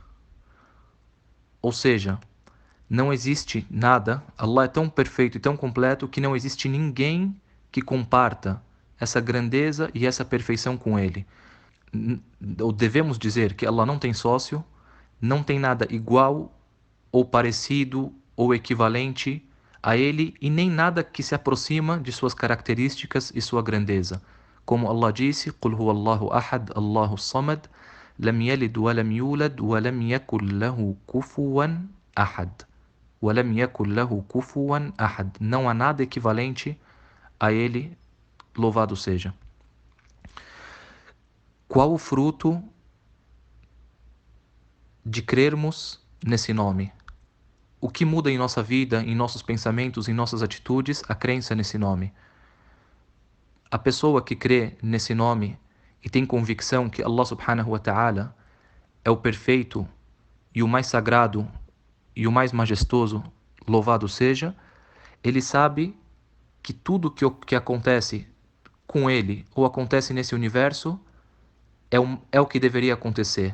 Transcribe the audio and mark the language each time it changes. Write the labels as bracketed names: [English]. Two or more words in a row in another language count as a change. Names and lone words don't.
[Portuguese] Ou seja, não existe nada, Allah é tão perfeito e tão completo que não existe ninguém que comparta essa grandeza e essa perfeição com ele. Ou devemos dizer que Allah não tem sócio, não tem nada igual ou parecido ou equivalente a ele e nem nada que se aproxima de suas características e sua grandeza. Como Allah disse: [Arabic] "قل هو الله أحد الله صمد لم يلد ولم يولد ولم يكن له كفوا أحد." ولم يكن له كفوا أحد. [Portuguese] Não há nada equivalente a ele, louvado seja. Qual o fruto de crermos nesse nome? O que muda em nossa vida, em nossos pensamentos, em nossas atitudes, a crença nesse nome? A pessoa que crê nesse nome e tem convicção que Allah [Arabic] سبحانه وتعالى [Portuguese] é o perfeito e o mais sagrado e o mais majestoso, louvado seja, ele sabe que tudo que acontece com ele ou acontece nesse universo é o que deveria acontecer.